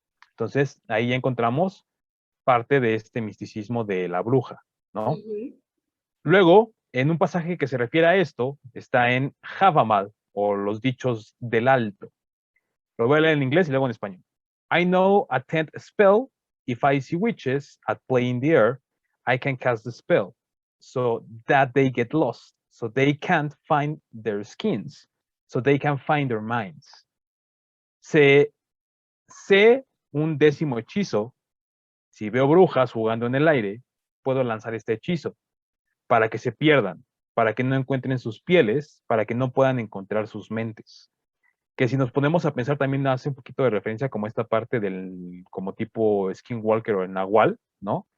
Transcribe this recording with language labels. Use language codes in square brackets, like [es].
[es] Entonces, ahí ya encontramos parte de este misticismo de la bruja, ¿no? Luego, en un pasaje que se refiere a esto, está en Havamal, o los dichos del alto. Lo voy a leer en inglés y luego en español. [en] I know a 10th spell. If I see witches at play in the air, I can cast the spell, so that they get lost, so they can't find their skins, so they can find their minds. [es] Sé un 10º hechizo. Si veo brujas jugando en el aire, puedo lanzar este hechizo para que se pierdan, para que no encuentren sus pieles, para que no puedan encontrar sus mentes. Que si nos ponemos a pensar también hace un poquito de referencia como esta parte del, como tipo Skinwalker o el Nahual, ¿no?